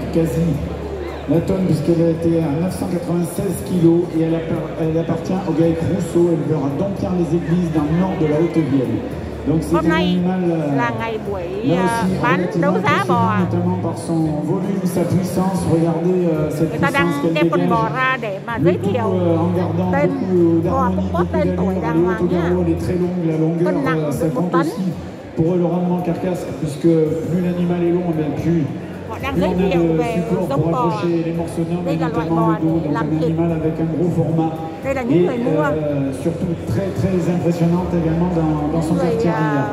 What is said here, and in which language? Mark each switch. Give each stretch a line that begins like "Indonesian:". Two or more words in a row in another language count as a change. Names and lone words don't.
French: quasi la tonne puisqu'elle a été à 996 kg et elle appartient au GAEC Rousseau, éleveur à Dompierre-les-Églises dans le nord de la Haute-Vienne. Donc c'est un animal là aussi
Vietnamese: bán đấu giá bò,
French: notamment par son volume, sa puissance. Regardez cette puissance qu'elle dégage. Le tout en gardant beaucoup d'harmonie, beaucoup d'allure. L'autogaro est très longue, la longueur ça compte aussi pour le rendement carcasse puisque plus l'animal est long, plus on a de support pour accrocher les morceaux d'homme et notamment le dos, donc un animal avec un gros format et surtout très impressionnante également dans son quartier arrière.